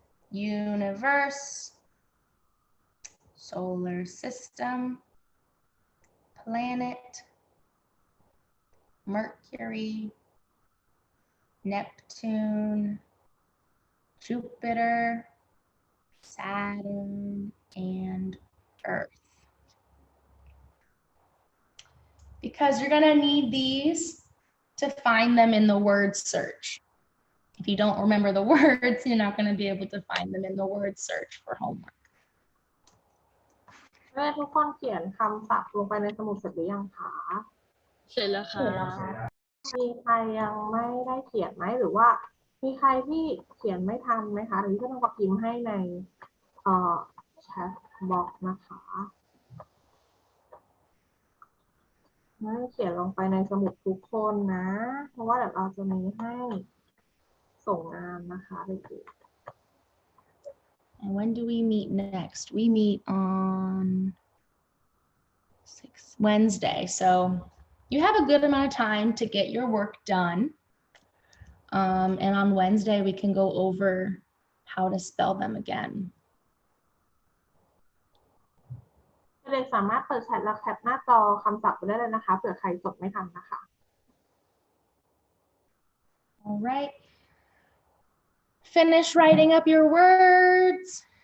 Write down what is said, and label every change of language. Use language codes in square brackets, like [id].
[en] Universe, solar system, planet, Mercury, Neptune, Jupiter, Saturn, and Earth. Because you're gonna need these to find them in the word search. If you don't remember the words, you're not gonna be able to find them in the word search for homework. [th] แม่ทุกคนเขียนคำศัพท์ลงไปในสมุดเสร็จหรือยังคะ เสร็จแล้วค่ะ มีใครยังไม่ได้เขียนไหมหรือว่ามีใครที่เขียนไม่ทันไหมคะหรือที่ต้องพิมพ์ให้ในแชทบ็อกซ์นะคะให้เขียนลงไปในสมุดทุกคนนะเพราะว่าเดี๋ยวเราจะมีให้ส่งงานนะคะเด็ก [en] And when do we meet next? We meet on Wednesday. So you have a good amount of time to get your work done. And on Wednesday, we can go over how to spell them again. [th] เด็กสามารถเปิดแชทแล้วแคปหน้าจอคำศัพท์ไปได้เลยนะคะเผื่อใครจดไม่ทันนะคะ [en] All right. Finish writing up your words.